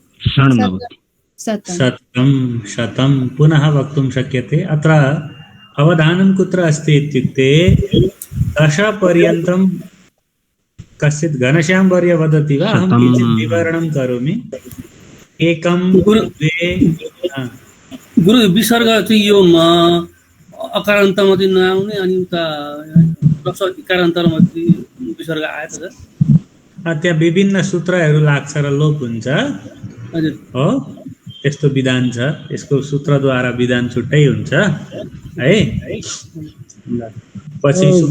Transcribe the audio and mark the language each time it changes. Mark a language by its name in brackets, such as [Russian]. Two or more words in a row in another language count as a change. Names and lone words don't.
[Sanskrit] शतं पुनः वक्तुं शक्यते अत्र अवधानं कुत्र अस्ति इत्युक्ते दशपर्यन्तं कश्चित् घनश्याम वर्य वदति वा अहं किञ्चित् विवरणं करोमि एकं द्वे [Nepali] गुरु विसर्ग चाहिँ यो अकारान्तमा चाहिँ नआउने अनि उता इकारान्तमा विसर्ग आएको छ त्यहाँ विभिन्न सूत्रहरू लाग्छ र लोप हुन्छ हो त्यस्तो विधान छ यसको सूत्रद्वारा विधान छुट्टै हुन्छ है पछि